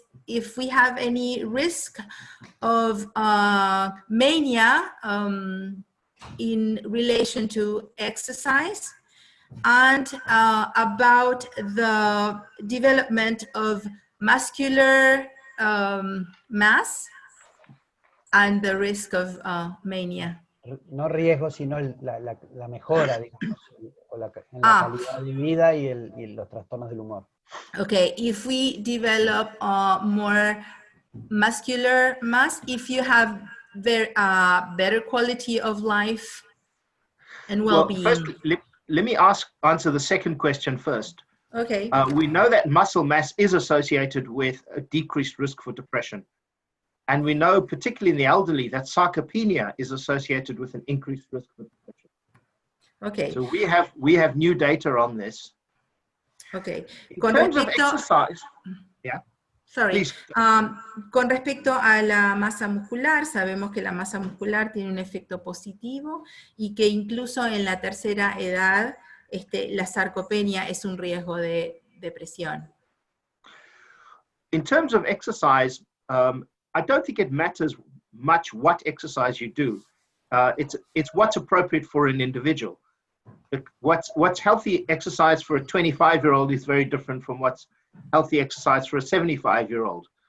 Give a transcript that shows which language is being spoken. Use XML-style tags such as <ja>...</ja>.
<en>If we have any risk of mania in relation to exercise, and about the development of muscular mass and the risk of mania.</en> <es>No riesgo, sino la mejora, digamos, en la calidad de vida y los trastornos del humor.</es> <en>Okay, if we develop more muscular mass, if you have better quality of life and well-being. Well, first, let me answer the second question first. Okay. We know that muscle mass is associated with a decreased risk for depression. And we know, particularly in the elderly, that sarcopenia is associated with an increased risk for depression. Okay. So we have new data on this. Okay. In terms of exercise, yeah. Sorry.</en> <es>Con respecto a la masa muscular, sabemos que la masa muscular tiene un efecto positivo y que incluso en la tercera edad la sarcopenia es un riesgo de depresión.</es> <en>In terms of exercise, I don't think it matters much what exercise you do. It's what's appropriate for an individual. What's healthy exercise for a 25-year-old is very different from what's healthy exercise for a 75-year-old.</en>